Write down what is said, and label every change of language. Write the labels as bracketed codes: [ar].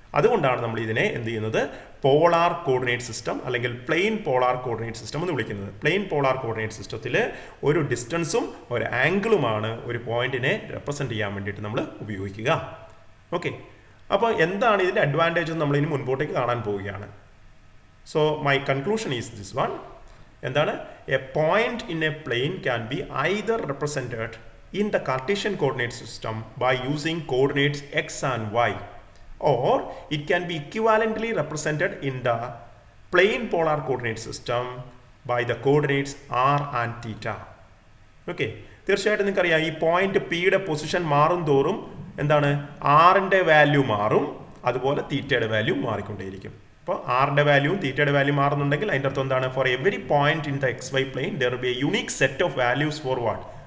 [ml] അതുകൊണ്ടാണ് നമ്മൾ ഇതിനെ എന്ത് ചെയ്യുന്നത്? പോളാർ കോർഡിനേറ്റ് സിസ്റ്റം അല്ലെങ്കിൽ പ്ലെയിൻ പോളാർ കോർഡിനേറ്റ് സിസ്റ്റം എന്ന് വിളിക്കുന്നത്. പ്ലെയിൻ പോളാർ കോർഡിനേറ്റ് സിസ്റ്റത്തിൽ ഒരു ഡിസ്റ്റൻസും ഒരു ആംഗിളുമാണ് ഒരു പോയിന്റിനെ റെപ്രസെന്റ് ചെയ്യാൻ വേണ്ടിയിട്ട് നമ്മൾ ഉപയോഗിക്കുക. ഓക്കെ, അപ്പോൾ എന്താണ് ഇതിൻ്റെ അഡ്വാൻറ്റേജ് എന്ന് നമ്മൾ ഇനി മുൻപോട്ടേക്ക് കാണാൻ പോവുകയാണ്. [en] So my conclusion is this one. [ml] എന്താണ്? [en] A point in a plane can be either represented in the Cartesian coordinate system by using coordinates x and y, or it can be equivalently represented in the plane polar coordinate system by the coordinates r and theta. [ml] Okay, തീർച്ചയായിട്ടും നിങ്ങൾക്കറിയാം ഈ point പിയുടെ position മാറും തോറും എന്താണ് ആറിൻ്റെ value മാറും, അതുപോലെ തീറ്റയുടെ വാല്യൂ മാറിക്കൊണ്ടേയിരിക്കും. അപ്പോൾ ആറിൻ്റെ വാല്യൂവും തീറ്റയുടെ വാല്യൂ മാറുന്നുണ്ടെങ്കിൽ അതിൻ്റെ അർത്ഥം എന്താണ്? [en] For every point in the x y plane there be a unique set of values for what?